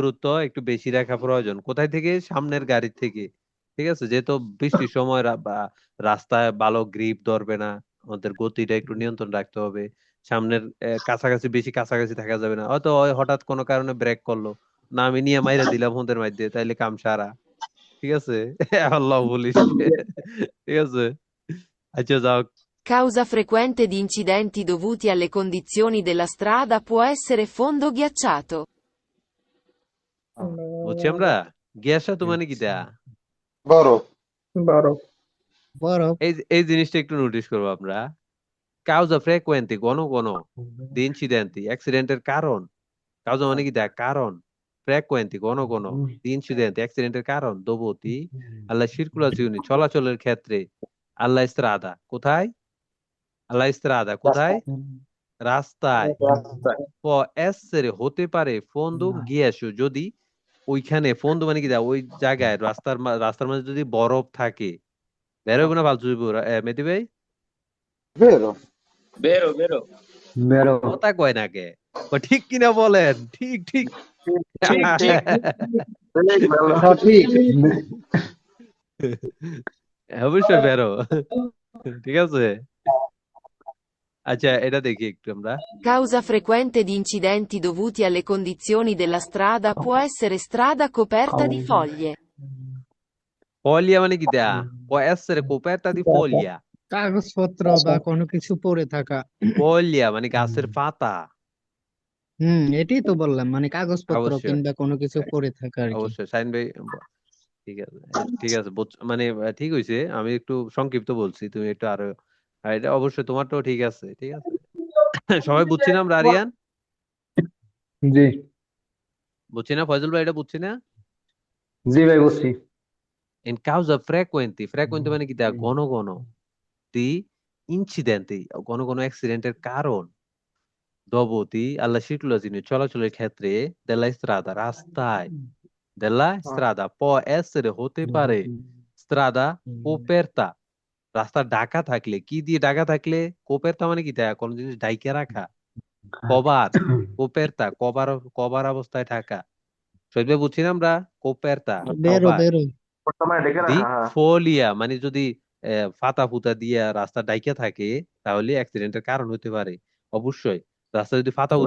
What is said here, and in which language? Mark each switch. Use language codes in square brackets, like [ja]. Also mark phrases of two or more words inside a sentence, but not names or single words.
[bn] দূরত্ব একটু বেশি রাখা প্রয়োজন কোথায় থেকে সামনের গাড়ি থেকে ঠিক আছে যেহেতু বৃষ্টির সময় রাস্তায় ভালো গ্রিপ ধরবে না আমাদের গতিটা একটু নিয়ন্ত্রণ রাখতে হবে সামনের কাছাকাছি বেশি কাছাকাছি থাকা যাবে না হয়তো ওই হঠাৎ কোনো কারণে ব্রেক করলো না আমি নিয়ে মাইরা দিলাম ওদের মধ্যে তাইলে কাম সারা ঠিক আছে আল্লাহ বলিস ঠিক আছে আচ্ছা যাও [it] Causa frequente di incidenti dovuti alle condizioni della strada può essere fondo ghiacciato. [bn] বুঝছি আমরা গ্যাসা তো মানে কি দেয়া বড় বরফ। এই জিনিসটা একটু নোটিস করবো আমরা [it] causa frequente [bn] ঘন ঘন [it] di incidenti [bn] অ্যাক্সিডেন্টের কারণ causa মানে কি দেয়া কারণ frequente ঘন ঘন [it] di incidenti [bn] অ্যাক্সিডেন্টের কারণ [it] dovuti alla circolazione [bn] চলাচলের ক্ষেত্রে [it] alla strada [bn] কোথায় [it] alla strada [bn] কোথায় রাস্তায় রাস্তায়। [it] può essere [bn] হতে পারে [it] fondo ghiaccio [bn] যদি ওইখানে fondo মানে কি ওই জায়গায় রাস্তার মাঝে যদি বরফ থাকে বের হবে না ফালতু মেহেদী ভাই Vero? বেরো বেরো বেরো কথা কয় না কে ঠিক কিনা বলেন ঠিক ঠিক ঠিক ঠিক সঠিক। অবশ্যই বেরো ঠিক আছে আচ্ছা এটা দেখি একটু আমরা [it] Causa frequente di incidenti dovuti alle condizioni della strada può essere strada coperta di foglie. [bn] foglia মানে কি দেয়া [it] può essere coperta di foglia [bn] কাগজপত্র বা কোনো কিছু পড়ে থাকা। foglia মানে গাছের পাতা এটাই তো বললাম, মানে কাগজপত্র অবশ্যই কিংবা কোনো কিছু পড়ে থাকা আর কি। অবশ্যই সাইন ভাই ঠিক আছে ঠিক আছে মানে ঠিক হয়েছে আমি একটু সংক্ষিপ্ত বলছি তুমি একটু আরো এটা অবশ্যই তোমারটাও ঠিক আছে ঠিক আছে সবাই বুঝছি না আমরা আরিয়ান জি বুঝছি না ফয়জল ভাই এটা বুঝছি না জি ভাই বুঝছি [it] in causa frequenti [bn] মানে কি দেয়া ঘন ঘন [it] di incidenti [bn] ঘন ঘন অ্যাক্সিডেন্টের কারণ দবতি [it] alla circolazione [bn] চলাচলের ক্ষেত্রে [it] della strada [bn] রাস্তায় [it] della strada può essere [bn] হতে পারে [it] strada coperta [bn] রাস্তা ঢাকা থাকলে কি দিয়ে ঢাকা থাকলে কোপেরতা মানে কি দেয়া কোন জিনিস ঢাইকা রাখা কভার কোপেরতা কভার অবস্থায় থাকা সইবে বুঝছি না আমরা কোপেরতা বেরো কভার বেরো। বর্তমানে ডেকে দি রাখা হ্যাঁ ফোলিয়া মানে যদি ফাতা ফুতা দিয়ে রাস্তা ডাইকা থাকে তাহলে অ্যাক্সিডেন্টের কারণ হতে পারে অবশ্যই রাস্তা যদি ফাতা ফুতা